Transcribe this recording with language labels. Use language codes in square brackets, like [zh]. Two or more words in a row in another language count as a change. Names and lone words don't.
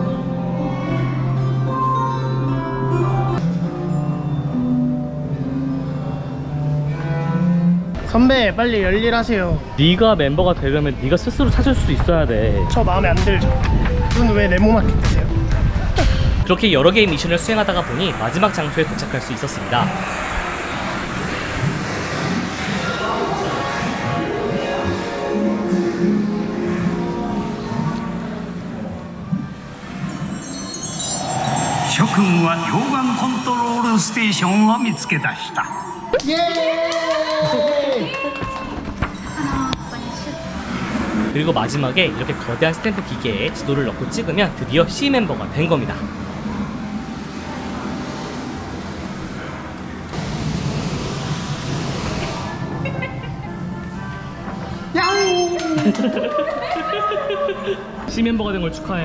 [ko] 선배 빨리 열일하세요. 네가 멤버가 되려면 네가 스스로 찾을 수 있어야 돼. 저 마음에 안 들죠? 눈 왜 네모마켓 드세요? 그렇게 여러 개의 미션을 수행하다가 보니 마지막 장소에 도착할 수 있었습니다. [ja] 諸君は溶岩コントロールステーションを見つけ出した。 [ko] 그리고 마지막에 이렇게 거대한 스탬프 기계에 지도를 넣고 찍으면 드디어 C 멤버가 된 겁니다. C 멤버가 된 걸 축하해.